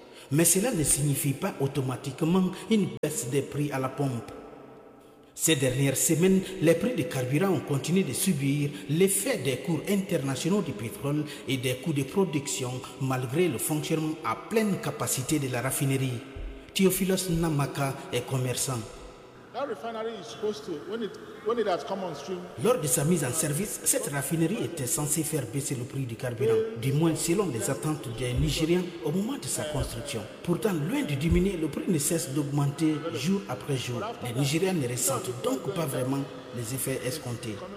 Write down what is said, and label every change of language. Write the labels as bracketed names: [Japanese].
[French] Mais cela ne signifie pas automatiquement une baisse des prix à la pompe. Ces dernières semaines, les prix de carburant ont continué de subir l'effet des cours internationaux du pétrole et des coûts de production malgré le fonctionnement à pleine capacité de la raffinerie. Théophilos Namaka est commerçant. [English] That refinery is supposed to, when it has come on stream. [French] Lors de sa mise en service, cette raffinerie était censée faire baisser le prix du carburant, du moins selon les attentes des Nigériens au moment de sa construction. Pourtant, loin de diminuer, le prix ne cesse d'augmenter jour après jour. Les Nigériens ne ressentent donc pas vraiment les effets escomptés.